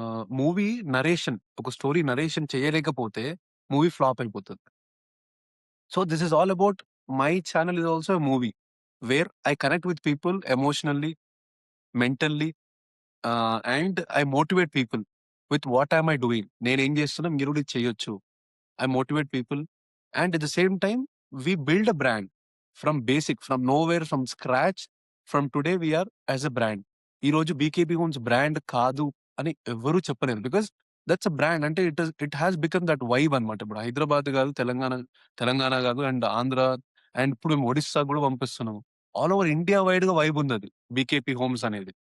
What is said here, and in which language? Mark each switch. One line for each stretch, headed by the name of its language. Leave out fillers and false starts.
Telugu: Movie narration ఒక story narration చేయలేకపోతే movie flop అయిపోతది.
English: So, this is all about my channel is also a movie where I connect with people emotionally, mentally and I motivate people with what am I doing.
Telugu: నేనేం చేస్తున్నా మీరు కూడా ఇది చేయొచ్చు.
English: I motivate people, and at the same time, we build a brand from basic, from nowhere, from scratch. From today, we are as a brand.
Telugu: ఈ రోజు బీకేబీ homes brand కాదు అని ఎవరు చెప్పలేరు.
English: Because that's a brand. అంటే it has become that vibe అనమాట.
Telugu: ఇప్పుడు హైదరాబాద్ కాదు, తెలంగాణ కాదు, అండ్ ఆంధ్ర, అండ్ ఇప్పుడు మేము ఒడిస్సా కూడా పంపిస్తున్నాము.
English: all over India wide
Telugu: గా వైబ్ ఉంది అది బీకేపీ హోమ్స్ అనేది.